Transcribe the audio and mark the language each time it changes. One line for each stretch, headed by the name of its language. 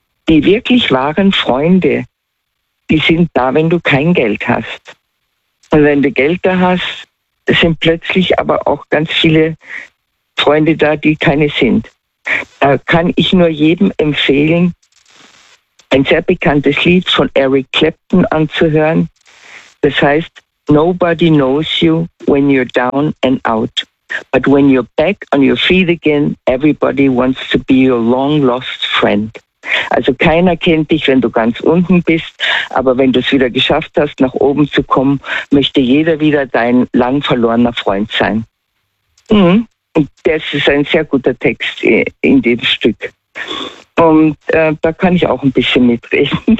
German: die wirklich wahren Freunde, die sind da, wenn du kein Geld hast. Und wenn du Geld da hast, sind plötzlich aber auch ganz viele Freunde da, die keine sind. Da kann ich nur jedem empfehlen, ein sehr bekanntes Lied von Eric Clapton anzuhören. Das heißt,
English: Nobody knows you when you're down and out. But when you're back on your feet again, everybody wants to be your long lost friend.
German: Also keiner kennt dich, wenn du ganz unten bist, aber wenn du es wieder geschafft hast, nach oben zu kommen, möchte jeder wieder dein lang verlorener Freund sein. Mhm. Und das ist ein sehr guter Text in dem Stück. Und da kann ich auch ein bisschen mitreden.